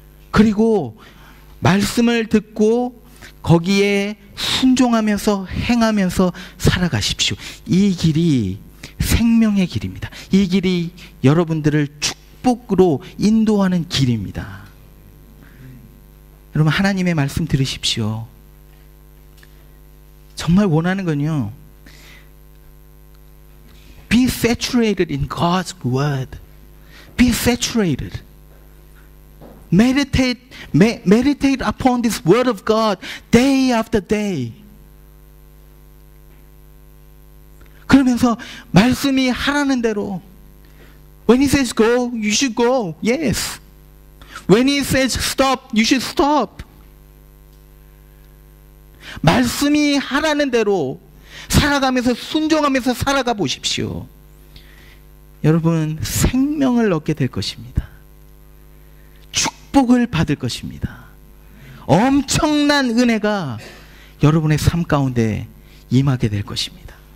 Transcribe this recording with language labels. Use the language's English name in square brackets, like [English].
[Korean] 그리고 말씀을 듣고 거기에 순종하면서 행하면서 살아가십시오. 이 길이 생명의 길입니다. 이 길이 여러분들을 축복으로 인도하는 길입니다. 여러분, 하나님의 말씀 들으십시오. 정말 원하는 건요, [English] be saturated in God's word. Be saturated. Meditate upon this word of God day after day. [Korean] 그러면서 말씀이 하라는 대로, [English] when He says go, you should go. Yes. When He says stop, you should stop. [Korean] 말씀이 하라는 대로 살아가면서 순종하면서 살아가 보십시오. 여러분, 생명을 얻게 될 것입니다. 축복을 받을 것입니다. 엄청난 은혜가 여러분의 삶 가운데 임하게 될 것입니다.